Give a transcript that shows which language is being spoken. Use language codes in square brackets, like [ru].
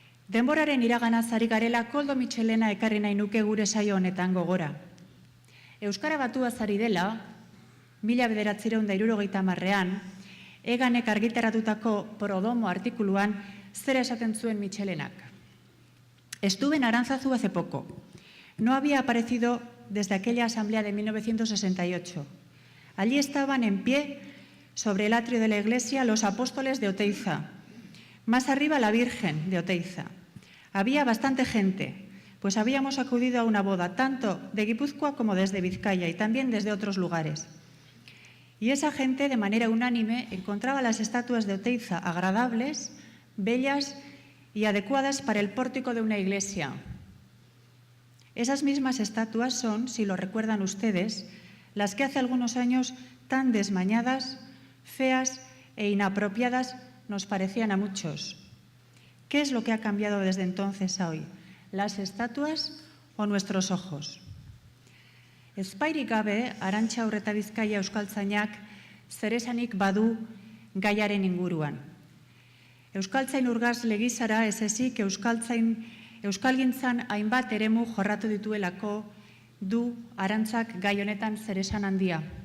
[eu] Denboraren iraganaz ari garela Koldo Mitxelena ekarri nahi nuke gure saio honetan gogora. Euskara batuaz ari dela, 1970ean, Eganek argitaratutako Prodomo artikuluan zer esaten zuen Mitxelenak. [es] Estuve en Aránzazu hace poco. No había aparecido desde aquella asamblea de 1968. Allí estaban en pie, sobre el atrio de la iglesia, los apóstoles de Oteiza. Más arriba la Virgen de Oteiza. Había bastante gente, pues habíamos acudido a una boda tanto de Guipúzcoa como desde Vizcaya y también desde otros lugares. Y esa gente, de manera unánime, encontraba las estatuas de Oteiza agradables, bellas y adecuadas para el pórtico de una iglesia. Esas mismas estatuas son, si lo recuerdan ustedes, las que hace algunos años tan desmañadas, feas e inapropiadas nos parecían a muchos. ¿Qué es lo que ha cambiado desde entonces a hoy? ¿Las estatuas o nuestros ojos? [eu] Ezpairik gabe, Arantxa Urreta Bizkaia euskaltzainak zeresanik badu gaiaren inguruan. Euskaltzain urgaz legizara ez ezik euskalgintzan hainbat eremu jorratu dituelako du Arantzak gai honetan zeresan handia.